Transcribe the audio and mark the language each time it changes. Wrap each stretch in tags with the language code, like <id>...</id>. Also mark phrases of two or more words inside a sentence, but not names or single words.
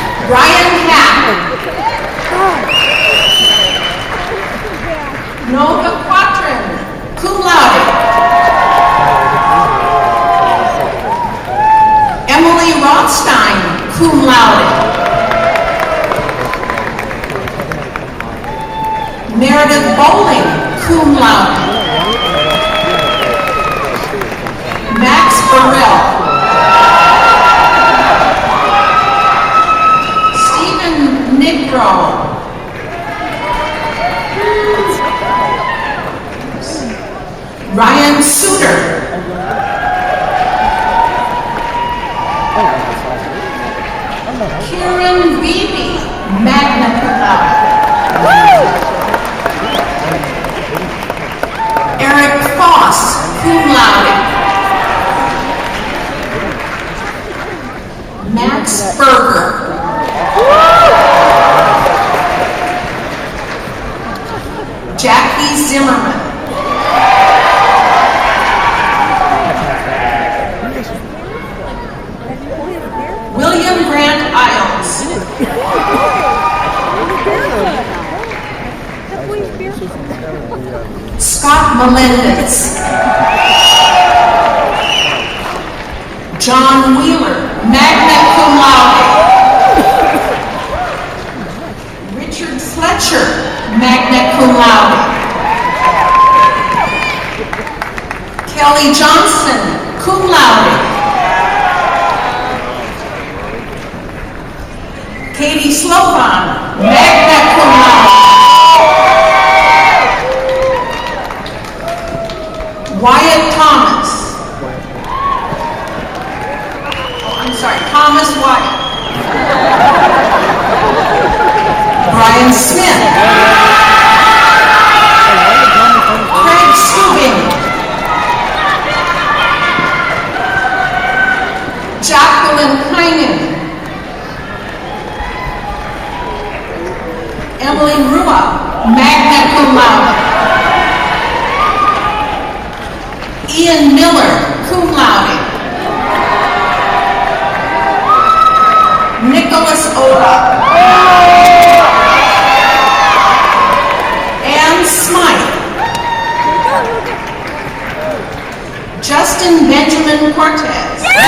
<en>Ryan Hack. Nova Quatrin,</en> <la>cum laude.</la> <en>Emily Rothstein,</en> <la>cum laude.</la> <en>Meredith Bowling,</en> <la>cum laude.</la> <en>Max Burrell. Stephen Nigro. Ryan Suter. Kieran Beebe,</en> <la>magna cum laude.</la> <en>Eric Foss,</en> <la>cum laude.</la> <en>Max Berger. Jackie Zimmerman. William Grant Isles. Scott Melendez. John Wheeler,</en> <la>magna cum laude.</la> <en>Richard Fletcher,</en> <la>magna cum laude.</la> <en>Kelly Johnson,</en> <la>cum laude.</la> <en>Katie Slovan,</en> <la>magna cum laude.</la> <en>Wyatt Thomas. Thomas Wyatt. Brian Smith. Craig Subing. Jacqueline Kynan. Emily Rua,</en> <la>magna cum laude.</la> <en>Ian Miller,</en> <la>cum laude.</la> <en>Nicholas Oda. Ann Smythe. Justin Benjamin Cortez.</en>